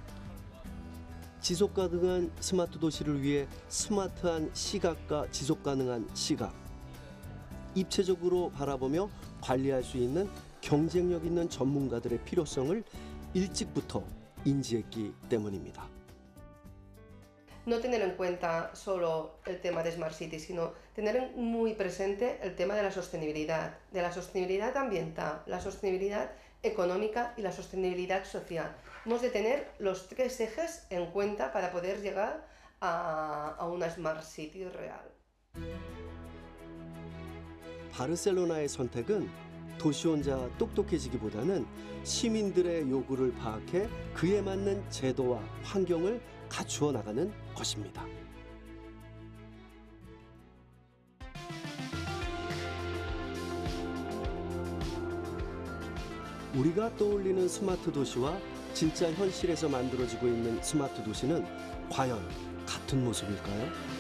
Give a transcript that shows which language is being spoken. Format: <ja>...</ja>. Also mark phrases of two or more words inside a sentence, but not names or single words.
<ko>지속 가능한 스마트 도시를 위해 스마트한 시각과 지속 가능한 시각, 입체적으로 바라보며 관리할 수 있는 경쟁력 있는 전문가들의 필요성을 일찍부터 인지했기 때문입니다.</ko> <es>No tener en cuenta solo el tema de</es> <en>Smart City,</en> <es>sino tener muy presente el tema de la sostenibilidad ambiental, la sostenibilidad económica y la sostenibilidad social. Hemos de tener los tres ejes en cuenta para poder llegar a una</es> <en>Smart City</en> <es>real.</es> <ko>바르셀로나의 선택은 도시 혼자 똑똑해지기보다는 시민들의 요구를 파악해 그에 맞는 제도와 환경을 갖추어 나가는 것입니다. 우리가 떠올리는 스마트 도시와 진짜 현실에서 만들어지고 있는 스마트 도시는 과연 같은 모습일까요?</ko>